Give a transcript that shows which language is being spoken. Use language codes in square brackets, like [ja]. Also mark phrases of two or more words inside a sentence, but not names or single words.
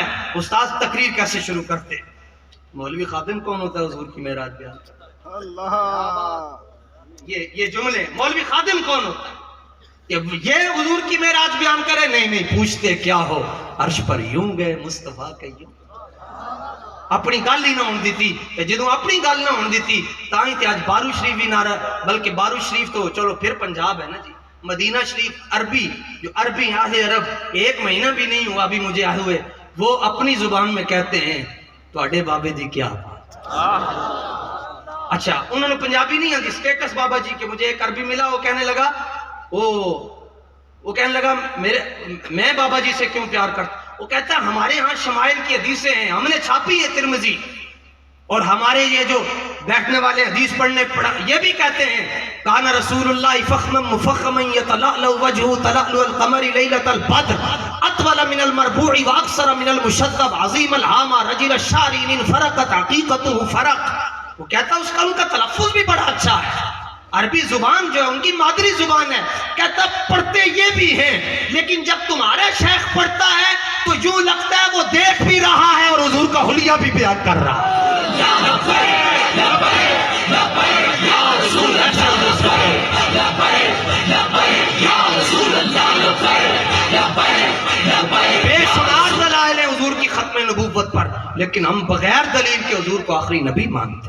[ur] استاد تقریر کیسے شروع کرتے, مولوی خادم کون ہوتا ہے حضور کی معراج بیان کرتا, اللہ یہ جملے, مولوی خادم کون ہوتا ہے یہ حضور کی معراج بیان کرے. نہیں پوچھتے کیا ہو, عرش پر یوں گئے مصطفیٰ کے یوں. [pa] اپنی گل ہی نہ ہون دیتی, جدوں اپنی گل نہ ہون دیتی تاں ہی تے آج بارو شریف بھی نہ رہا, بلکہ بارو شریف تو چلو پھر پنجاب ہے نا جی, مدینہ شریف عربی, [ur] جو عربی اہل عرب 1 مہینہ بھی نہیں ہوا ابھی مجھے آئے ہوئے, وہ اپنی زبان میں کہتے ہیں [pa] تواڈے بابے دی کیا بات. [ur] اچھا انہوں نے پنجابی نہیں آتی, سٹیٹس بابا جی کے مجھے ایک عربی ملا, وہ کہنے لگا وہ کہنے لگا میں بابا جی سے کیوں پیار کرتا. وہ کہتا ہے ہمارے ہاں شمائل کی حدیثیں ہیں, ہم نے چھاپی ہے ترمذی, اور ہمارے یہ جو بیٹھنے والے حدیث پڑھنے یہ بھی کہتے ہیں [ar] کان رسول اللہ فخما مفخما یتلألأ وجهه تلألؤ القمر لیلۃ البدر اطول من المربوع واکثر من المشذب عظیم العامہ رجل الشارین فرقت عقیقته فرق. [ur] وہ کہتا ہے اس کا ان کا تلفظ بھی بڑا اچھا ہے, عربی زبان جو ہے ان کی مادری زبان ہے. کہتا پڑھتے یہ بھی ہیں, لیکن جب تمہارا شیخ پڑھتا ہے تو یوں لگتا ہے وہ دیکھ بھی رہا ہے اور حضور کا حلیہ بھی بیان کر رہا ہے. بے شمار دلائل ہیں حضور کی ختم نبوت پر, لیکن ہم بغیر دلیل کے حضور کو آخری نبی مانتے ہیں.